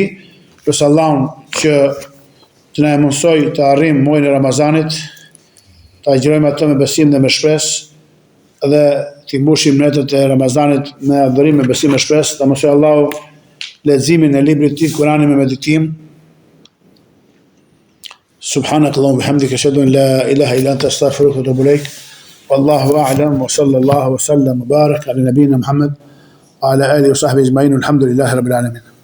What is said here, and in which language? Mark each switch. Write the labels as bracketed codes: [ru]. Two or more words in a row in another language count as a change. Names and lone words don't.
[sq] Elus Allahun që të na mundsoj të arrijmë muajin e Ramazanit, ta agjërojmë ato me besim dhe me shpresë dhe të mbushim netët e Ramazanit me adhurim, me besim, me shpresë. Ta mësoj Allahu leximin e librit të tij, Kur'anin me meditim. [ar] سبحانك اللهم وبحمدك أشهد أن لا إله إلا أنت أستغفرك وأتوب إليك. والله أعلم وصلى الله وسلم وبارك على نبينا محمد وعلى آله وصحبه أجمعين. الحمد لله رب العالمين.